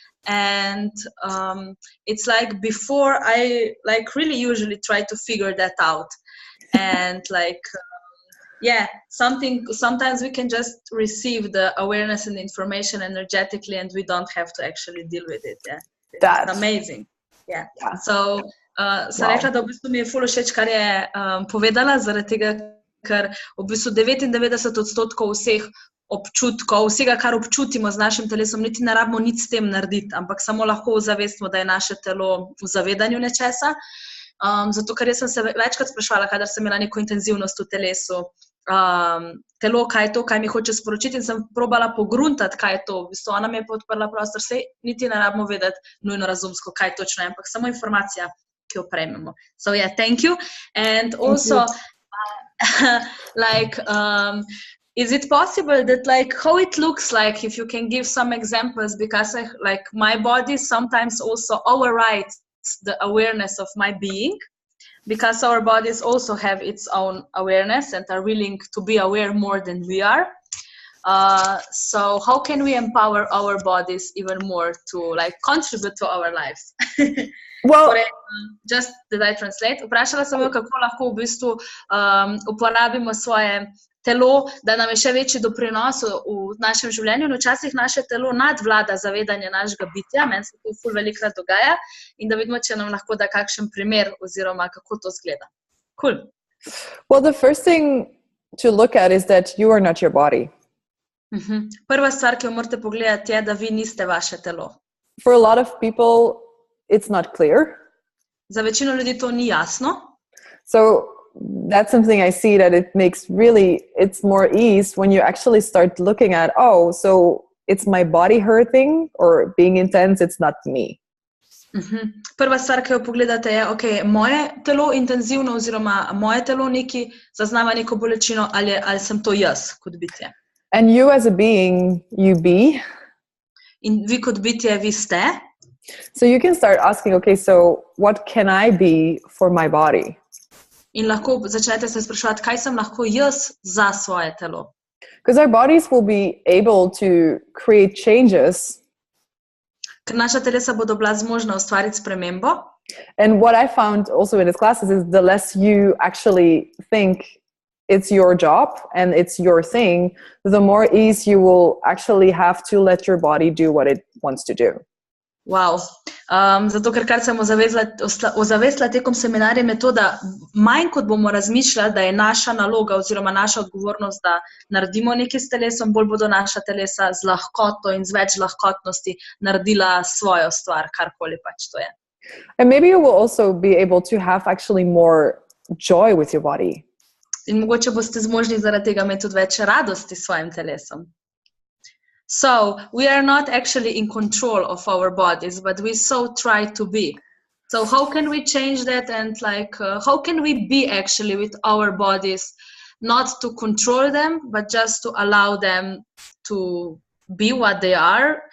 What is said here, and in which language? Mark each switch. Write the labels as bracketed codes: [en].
[en] And it's like before I like really usually try to figure that out. And like, sometimes we can just receive the awareness and information energetically and we don't have to actually deal with it. Yeah, that's amazing. Yeah. So [sl] sem rekla, da v bistvu mi je ful všeč, kar je povedala, zaradi tega, ker v bistvu 99% vseh občutkov, vsega, kar občutimo z našim telesom, niti ne rabimo nič s tem narediti, ampak samo lahko zavestimo, da je naše telo v zavedanju nečesa. Zato, ker jaz sem se večkrat sprašvala, kadar sem imela neko intenzivnost v telesu, telo, kaj je to, kaj mi hoče sporočiti, in sem probala pogruntati, kaj je to. V bistvu ona mi je podprla prostor, sej niti ne rabimo vedeti nujno razumsko, kaj točno je, ampak samo informacija, ki jo prejmemo. [en] So yeah, thank you. And also, like, is it possible that, like, how it looks like, if you can give some examples, because like my body sometimes also overrides the awareness of my being, because our bodies also have its own awareness and are willing to be aware more than we are. So how can we empower our bodies even more to, like, contribute to our lives? Well, just did I translate? [sl] Vprašala sem jo, kako lahko v bistvu uporabimo svoje telo, da nam je še večji doprinos v našem življenju, in včasih naše telo nadvlada zavedanje našega bitja, meni se to ful velikrat dogaja, in da vidimo, če nam lahko da kakšen primer oziroma kako to zgleda. [en] Cool. Well, the first thing to look at is that you are not your body. [sl] Prva stvar, ki jo morate pogledati, je, da vi niste vaše telo. [en] For a lot of people, it's not clear. [sl] Za večino ljudi to ni jasno. [en] So that's something I see that it makes it's more ease when you actually start looking at, oh, so it's my body hurting or being intense, it's not me. [sl] Prva stvar, ki jo pogledate, je, ok, moje telo intenzivno oziroma moje telo neki zaznava neko bolečino, ali sem to jaz kot bitje. [en] And you as a being, you be. [sl] In vi kot bitje, vi ste. [en] So you can start asking, okay, so what can I be for my body? [sl] In lahko začnete se spraševati, kaj sem lahko jaz za svoje telo. [en] Because our bodies will be able to create changes. [sl] Ker naša telesa bodo bila zmožna ustvariti spremembo. [en] And what I found also in these classes is the less you actually think it's your job and it's your thing, the more ease you will actually have to let your body do what it wants to do. [sl] Wow. Zato, kar sem ozavestila tekom seminarjem, je to, da manj kot bomo razmišljali, da je naša naloga oziroma naša odgovornost, da naredimo nekaj s telesom, bolj bodo naša telesa z lahkoto in z več lahkotnosti naredila svojo stvar, karkoli pač to je. [en] And maybe you will also be able to have actually more joy with your body. [sl] In mogoče boste zmožni zaradi tega imeti tudi več radosti s svojim telesom. [en] So, we are not actually in control of our bodies, but we so try to be. So, how can we change that, and like, how can we be actually with our bodies, not to control them, but just to allow them to be what they are?